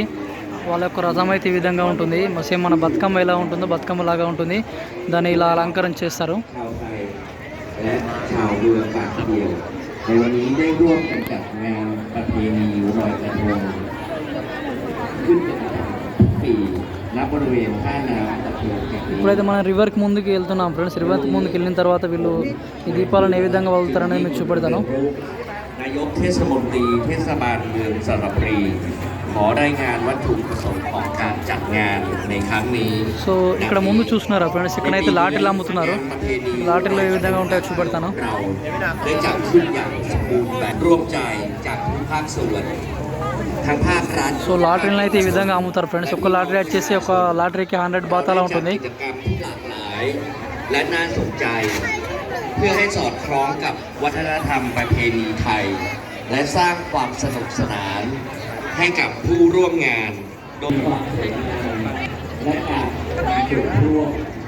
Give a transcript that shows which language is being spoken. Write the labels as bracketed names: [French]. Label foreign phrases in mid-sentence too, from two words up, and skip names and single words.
[Telugu] వాళ్ళ యొక్క రథం అయితే ఈ విధంగా ఉంటుంది. సేమ్ మన బతుకమ్మ ఎలా ఉంటుందో బతుకమ్మ లాగా ఉంటుంది. దాన్ని ఇలా అలంకరణ చేస్తారు. [Thai] และชาวเมืองปากเดียวในวันนี้ได้ร่วมกันจัดงานประเพณีลอยกระทงขึ้นเป็นประจำทุกปีณบริเวณท่าน้ำตะเคียนแห่งนี้ [Telugu] ఇప్పుడైతే మనం రివర్కి ముందుకు వెళ్తున్నాం ఫ్రెండ్స్. రివర్కి ముందుకు వెళ్ళిన తర్వాత వీళ్ళు ఈ దీపాలను ఏ విధంగా వదులుతారనేది మీకు చూపెడతాను. [Thai] นายกเทศมนตรีเทศบาลเมืองสระบุรีขอรายงานวัตถุประสงค์ของการจัดงานในครั้งนี้ [Telugu] సో ఇక్కడ ముందు చూస్తున్నారా ఫ్రెండ్స్, ఇక్కడైతే లాటిలు అమ్ముతున్నారు. లాటిల్లో ఏ విధంగా ఉంటాయో చూపెడతాను. [Thai] เราได้จัดขึ้นอย่างสมบูรณ์แบบร่วมใจจากทุกภาคส่วนทั้งภาครัฐ [Telugu] సో లాటరీలను అయితే ఈ విధంగా అమ్ముతారు ఫ్రెండ్స్. ఒక లాటరీ వచ్చేసి ఒక లాటరీకి 100 బాత్ అలా ఉంటుంది. [Thai] กิจกรรมที่หลากหลายและน่าสนใจ เพื่อให้สอดคล้องกับวัฒนธรรมประเพณีไทย และสร้างความสนุกสนานให้กับผู้ร่วมงานโดยความสวยงามและการมีส่วนร่วม